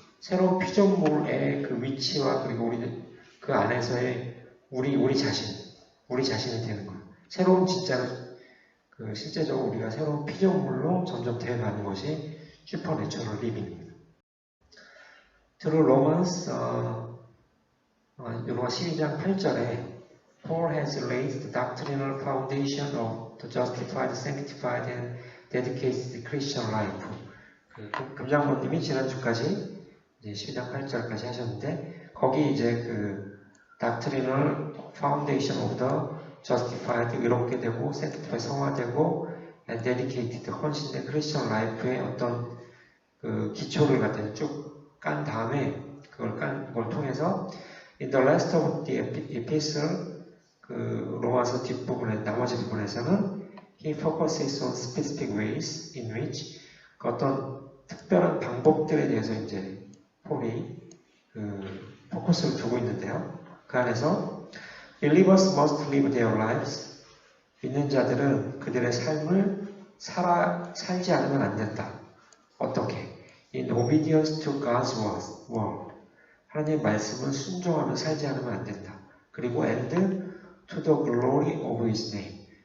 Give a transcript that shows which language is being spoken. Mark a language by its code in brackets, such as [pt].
[ko] 새로운 피조물의 그 위치와 그리고 우리 그 안에서의 우리 자신이 되는 거예요. 새로운 진짜로 실제적으로 우리가 새로운 피조물로 점점 되어가는 것이 슈퍼내추럴 리빙입니다. [en] Through Romans 12장 8절에 Paul has laid the doctrinal foundation of the justified, sanctified, and dedicated Christian life. [ko] 금장모님이 지난주까지 이제 12장 8절까지 하셨는데 거기 이제 그 [en] doctrinal foundation of the justified, [ko] 의롭게 되고 sanctified, 성화되고 [en] and dedicated, [ko] 헌신된 크리스천 라이프의 어떤 그 기초를 갖다 쭉 깐 다음에 그걸 통해서 [en] in the rest of the epistle, [ko] 그 로마서 뒷부분에 나머지 부분에서는 [en] he focuses on specific ways in which [ko] 그 어떤 특별한 방법들에 대해서 이제 폴이 포커스를 두고 있는데요. 그 안에서 [en] believers must live their lives, [ko] 믿는 자들은 그들의 삶을 살지 않으면 안 된다. [en] 어떻게? In obedience to God's word. [ko] 하나님의 말씀을 순종하며 살지 않으면 안 된다. [en] 그리고 and to the glory of His name.